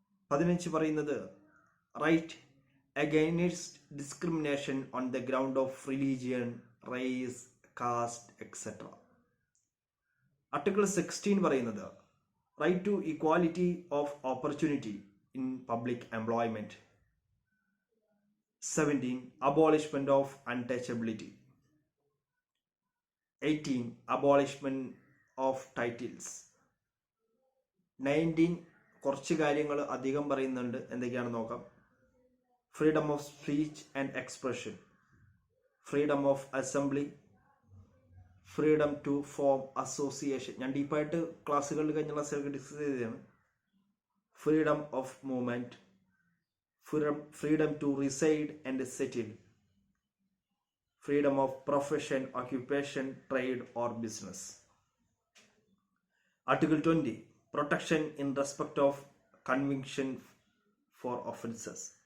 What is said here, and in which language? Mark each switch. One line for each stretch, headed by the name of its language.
English: 15
Malayalam: പറയുന്നത്
English: Right against discrimination on the ground of religion, race, caste etcetera. Article 16
Malayalam: പറയുന്നത്
English: Right to equality of opportunity in public employment. 17 abolishment of untouchability. 18 abolishment of titles.
Malayalam: 19 കുറച്ച് കാര്യങ്ങൾ അധികം പറയുന്നുണ്ട്, എന്തൊക്കെയാണെന്ന് നോക്കാം.
English: Freedom of speech and expression, freedom of assembly, freedom to form association.
Malayalam: ഞാൻ ഡീപ്പായിട്ട് ക്ലാസ്സുകളിൽ കഴിഞ്ഞ ക്ലാസ്സുകൾക്ക് ഡിസ്കസ് ചെയ്തതാണ്.
English: Freedom of movement, freedom to reside and settle, freedom of profession, occupation, trade or business. Article 20, protection in respect of conviction for offences.